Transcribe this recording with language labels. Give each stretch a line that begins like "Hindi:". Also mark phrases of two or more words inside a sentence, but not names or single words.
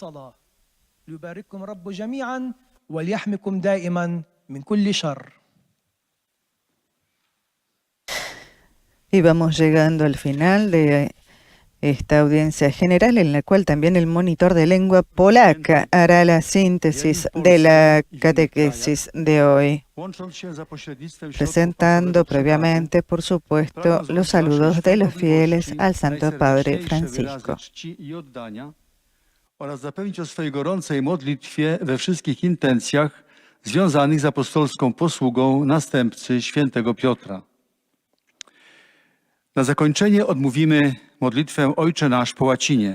Spanish: Y vamos llegando al final de esta audiencia general, en la cual también el monitor de lengua polaca hará la síntesis de la catequesis de hoy, presentando previamente, por supuesto, los saludos de los fieles al Santo Padre Francisco.
Polish: Oraz zapewnić o swojej gorącej modlitwie we wszystkich intencjach związanych z apostolską posługą następcy świętego Piotra. Na zakończenie odmówimy modlitwę Ojcze Nasz po łacinie.